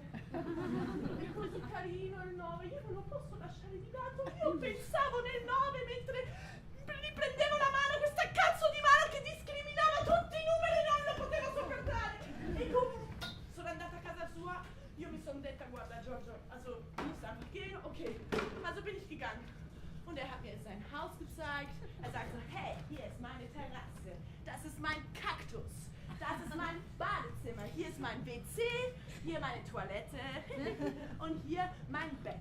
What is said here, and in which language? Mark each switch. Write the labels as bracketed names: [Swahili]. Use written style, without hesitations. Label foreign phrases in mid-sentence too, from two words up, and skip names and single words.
[Italian] È così carino il 9, io non lo posso lasciare di lato. Io pensavo nel 9 mentre gli prendevo la mano, questa cazzo di mano che discriminava tutti i numeri, non lo potevo sopportare. E comunque sono andata a casa sua, io mi sono detta, guarda Giorgio, [German] also ich sag gehen, okay, also bin ich gegangen. Und hat mir sein Haus gezeigt. Sagt so, hey, hier ist meine Terrasse, das ist mein Kaktus. Das ist mein Badezimmer. Hier ist mein WC, hier meine Toilette und hier mein Bett.